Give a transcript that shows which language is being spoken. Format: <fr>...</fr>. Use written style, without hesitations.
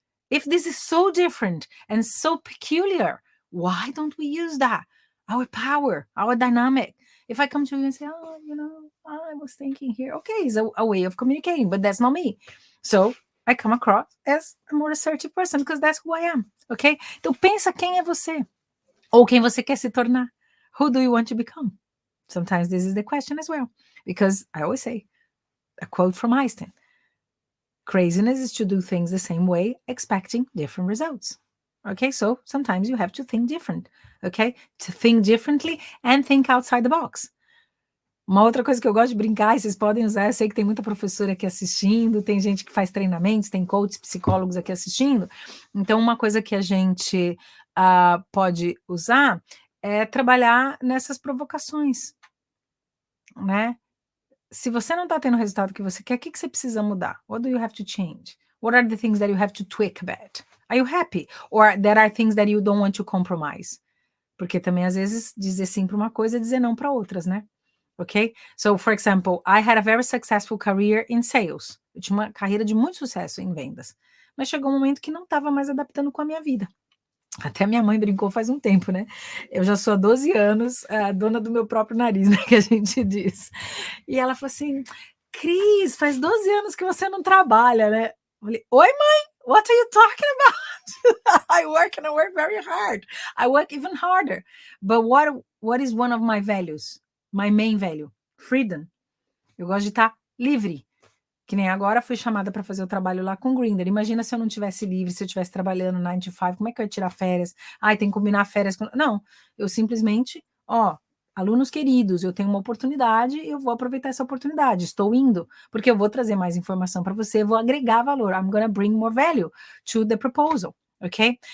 <en>If this is so different and so peculiar, why don't we use that? Our power, our dynamic. If I come to you and say, oh, I was thinking here, okay, it's a way of communicating, but that's not me. So I come across as a more assertive person because that's who I am, okay?</en> <pt>Então pensa quem é você ou quem você quer se tornar.</pt> <en>Who do you want to become? Sometimes this is the question as well, because I always say, a quote from Einstein, craziness is to do things the same way, expecting different results. Okay, so sometimes you have to think different, okay? To think differently and think outside the box. Uma outra coisa que eu gosto de brincar, e vocês podem usar, eu sei que tem muita professora aqui assistindo, tem gente que faz treinamentos, tem coaches, psicólogos aqui assistindo. Então, uma coisa que a gente pode usar é trabalhar nessas provocações, né? Se você não está tendo o resultado que você quer, o que você precisa mudar? What do you have to change? What are the things that you have to tweak about? Are you happy? Or there are things that you don't want to compromise?</en> <pt>Porque também, às vezes, dizer sim para uma coisa é dizer não para outras, né? Ok?</pt> <en>So, for example, I had a very successful career in sales.</en> <pt>Eu tinha uma carreira de muito sucesso em vendas. Mas chegou um momento que não estava mais adaptando com a minha vida. Até minha mãe brincou faz um tempo, né? Eu já sou há 12 anos a dona do meu próprio nariz, né? Que a gente diz. E ela falou assim, Cris, faz 12 anos que você não trabalha, né? Eu falei, oi, mãe,</pt> <en>what are you talking about? I work very hard. I work even harder. But what is one of my values? My main value? Freedom.</en> <pt>Eu gosto de estar livre. Que nem agora fui chamada para fazer o trabalho lá com o Grindr. Imagina se eu não tivesse livre, se eu estivesse trabalhando 9 to 5, como é que eu ia tirar férias? Ai, tem que combinar férias com... Não, eu simplesmente, alunos queridos, eu tenho uma oportunidade, eu vou aproveitar essa oportunidade, estou indo, porque eu vou trazer mais informação para você, vou agregar valor.</pt> <en>I'm gonna bring more value to the proposal, okay?</en>